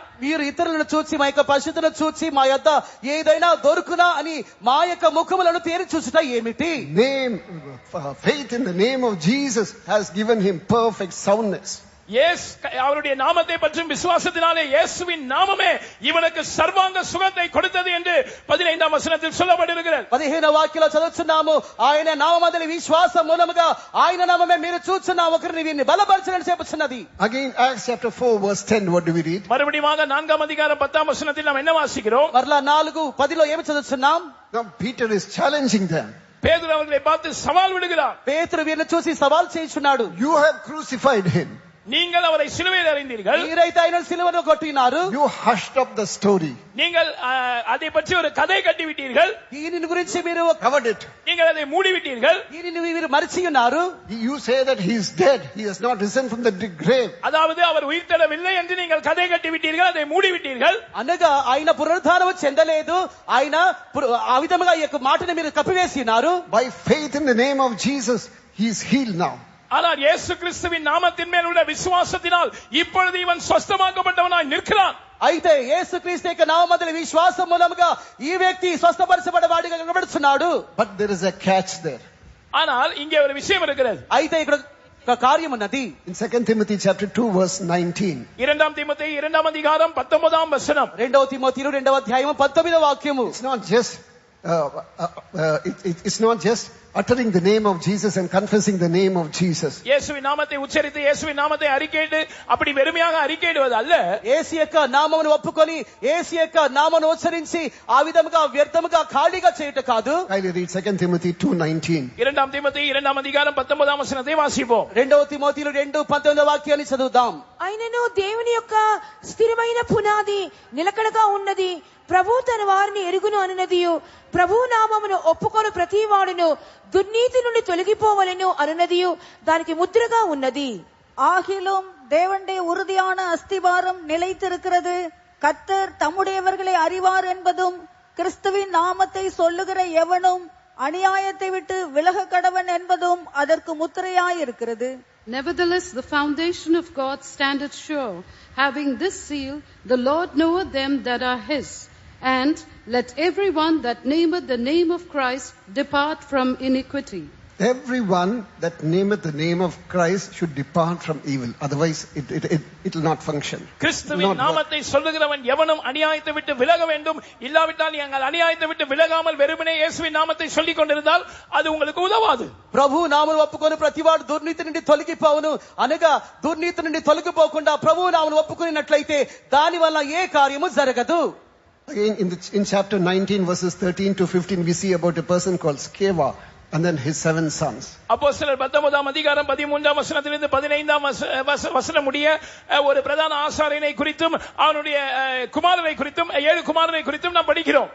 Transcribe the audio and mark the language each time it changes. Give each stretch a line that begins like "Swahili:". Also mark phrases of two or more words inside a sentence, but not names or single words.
Telugu: మీరు ఇతరులను చూచి మా యొక్క పరిశుద్ధతను చూచి మా యొద్ద ఏదైనా దొరుకునా అని మా యొక్క ముఖములను తేరి చూచుట ఏమిటి?
English: Faith in the name of Jesus has given him perfect soundness.
Tamil: அவருடைய நாமத்தை பற்றும் விசுவாசத்தினாலே இயேசுவின் நாமமே இவனுக்கு சர்வாங்க சுகத்தை கொடுத்தது என்று 15ஆம் வசனத்தில் சொல்லப்பட்டிருக்கிறது.
Telugu: 15వ వాక్యంలో చదువుతున్నాము, ఆయన నామమందలి విశ్వాసం మూలముగా ఆయన నామమే మీరు చూచున్న ఒకరిని వీరిని బలపరచనని చెప్పుచున్నది.
English: Again Acts chapter 4 verse 10, what do we read?
Tamil: மறுபடியும் 4ஆம் அதிகாரம் 10ஆம் வசனத்தில் நாம் என்ன வாசிக்கிறோம்?
Telugu: మరలా 4:10లో ఏమి చదువుతున్నాం?
English: Now Peter is challenging them.
Tamil: பேதுரு அவர்களை பார்த்து சவால் விடுகிறார்.
Telugu: పేతురు వీరిని చూసి సవాల్ చేయుచున్నాడు.
English: You have crucified him.
Tamil: நீங்கள் அவரை சிலுவையில் அறைந்தீர்கள்.
Telugu: మీరైతే ఆయన సిలువలో కొట్టినారు.
English: You hushed up the story.
Tamil: நீங்கள் அதை பற்றி ஒரு கதை கட்டி விட்டீர்கள்.
Telugu: దీనిని గురించి మీరు
English: covered it.
Tamil: நீங்கள் அதை மூடி விட்டீர்கள்.
Telugu: దీనిని మీరు మరిచి ఉన్నారు.
English: You say that he is dead, he has not risen from the grave.
Tamil: அதாவது அவர் உயிர்த்தெழவில்லை என்று நீங்கள் கதை கட்டி விட்டீர்கள், அதை மூடி விட்டீர்கள்.
Telugu: అనగా ఆయన పునరుద్ధానము చెందలేదు, ఆయన ఆ విధముగా ఈ యొక్క మాటను మీరు కప్పివేసినారు.
English: By faith in the name of Jesus, he is healed now.
Tamil: ஆனால் இயேசு கிறிஸ்துவின் நாமத்தின் மேல் உள்ள விசுவாசத்தினால் இப்பொழுது இவன் ஸ்வஸ்தமாக்கப்பட்டவனாய் நிற்கிறான்.
Telugu: అయితే యేసుక్రీస్తు యొక్క నామములో విశ్వాసం మూలముగా ఈ వ్యక్తి స్వస్థపరచబడవాడిగా కనబడుచున్నాడు.
English: But there is a catch there.
Tamil: ஆனால் இங்கே ஒரு விஷயம் இருக்கிறது.
Telugu: అయితే ఇక్కడ ఒక కార్యం ఉన్నది.
English: In 2 Timothy chapter 2 verse 19.
Tamil: 2 தீமோத்தேயு 2ஆம் அதிகாரம் 19ஆம் வசனம்.
Telugu: 2 తిమోతి 2వ అధ్యాయం 19వ వాక్యము.
English: It's not just it's not just uttering the name of Jesus and confessing the name of Jesus.
Tamil: இயேசுவின் நாமத்தை உச்சரித்து இயேசுவின் நாமத்தை அறிக்கையிட்டு அப்படி வெறுமையாக அறிக்கையிடுவது அல்ல.
Telugu: యేసు యొక్క నామమును ఒప్పుకొని యేసు యొక్క నామమును ఉచ్చరించి ఆ విధముగా వ్యర్థముగా ఖాళీగా చేయుట కాదు.
English: Kindly read 2 Timothy 2:19.
Tamil: 2 தீமோத்தேயு 2 அதிகாரம் 19 వచనத்தை వాసిపోం.
Telugu: 2 తిమోతిలో 2:19 వాక్యాన్ని చదువుదాం. ఆయనను దేవుని యొక్క స్థిరమైన పునాది నిలకడగా ఉన్నది, ప్రభు తన వారిని ఎరుగును అనునదియు, ప్రభు నామమును ఒప్పుకొను ప్రతి వాడును దుర్నీతి నుండి తొలగిపోవలెను అనునదియు దానికి ముద్రగా ఉన్నది.
Tamil: ஆகிலும் தேவனுடைய உறுதியான அஸ்திவாரம் நிலைத்திருக்கிறது. கர்த்தர் தம்முடையவர்களை அறிவார் என்பதும், கிறிஸ்துவின் நாமத்தை சொல்லுகிற எவனும் அநியாயத்தை விட்டு விலக கடவன் என்பதும் அதற்கு முத்திரையாயிருக்கிறது.
English: Nevertheless, the foundation of God standeth sure, having this seal, the Lord knoweth them that are his. And let everyone that nameth the name of Christ depart from iniquity. Everyone that nameth the name of Christ should depart from evil. Otherwise, it will not function.
Tamil: கிறிஸ்துவின் நாமத்தை சொல்லுகிறவன் எவனும் அநியாயத்தை விட்டு விலக வேண்டும். இல்லாவிட்டால் நீங்கள் அநியாயத்தை விட்டு விலகாமல் வெறுமனே இயேசுவின் நாமத்தை சொல்லிக் கொண்டிருந்தால் அது உங்களுக்கு உதவாது.
Telugu: ప్రభు నామమును ఒప్పుకొని ప్రతివాడు దుర్నీతి నుండి తొలగిపోవును అనగా దుర్నీతి నుండి తొలగిపోకుండా ప్రభు నామమును ఒప్పుకున్నట్లయితే దాని వల్ల ఏ కార్యము జరగదు.
English: Again, in chapter 19 verses 13 to 15, we see about a person called Sceva and then his 7 sons.
Tamil: அப்போஸ்தலர் 19 அதிகாரம் 13 வசனத்திலிருந்து 15 வசனம் முடிய ஒரு பிரதான ஆசாரியனை குறித்தும் அவனுடைய குமாரனை குறித்தும் 7 குமாரனை குறித்தும் நாம் படிக்கிறோம்.